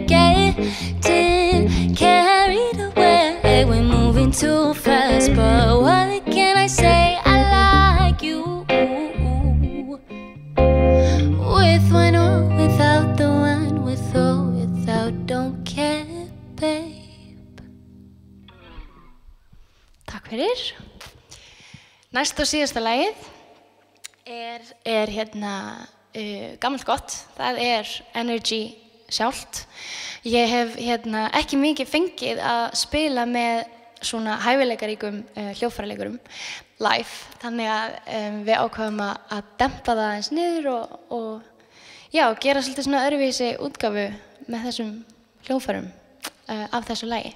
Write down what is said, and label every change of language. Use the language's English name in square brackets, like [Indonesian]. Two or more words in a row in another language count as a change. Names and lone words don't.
[English] Getting carried away. We're moving too fast, but what can I say? I like you. With one or without the one, with or without, don't care, babe. [Icelandic] Takk fyrir. Næst og síðasta lagið er hérna gammalt gott. Það Energy sjálft. Ég hef hérna ekki mikið fengið að spila með svona hæfileikaríkum hljóðfæraleikurum live, þannig að við ákváðum að dempa það aðeins niður og já, gera svolítið svona öðruvísi útgáfu með þessum hljóðfærum af þessu lagi.